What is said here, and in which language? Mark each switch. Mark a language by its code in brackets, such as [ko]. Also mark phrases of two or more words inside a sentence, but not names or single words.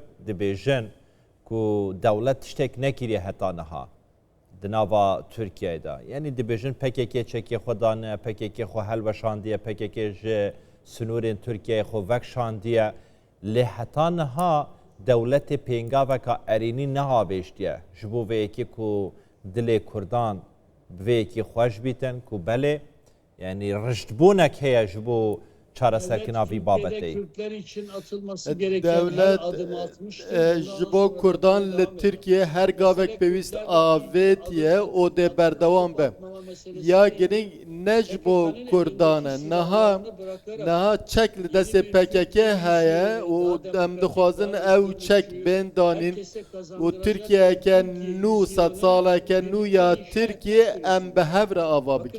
[ku] دبیجن کو دولت تشتک نکریه حتی نها دناوا ترکیه دا یعنی دبیجن پککی چکی خودانه پککی خو هلو شاندیه پککی جه سنورین ترکیه خو وک شاندیه لی حتی نها دولت پینگا وکا ارینی نها بیشتیه جبو ویکی کو دل کردان ویکی خوش بیتن کو بله یعنی رشدبونک هیا جبو çareserkirina vî [tr] Türkiye'de [ku] babetê. [tr] Kürtler için atılması gereken her Devlet adım atmıştır. [ku] ji bo Kurdan li Tirkiye her gavek pevîst avêtiye o de berdewam be. Ya giring ne ji bo Kurdan e niha çek li destê PKK heye û em dixwazin ew çek bên danîn û Tirkiyeke nû sed saleke nû ya Tirkiye em bi hev re ava bikin.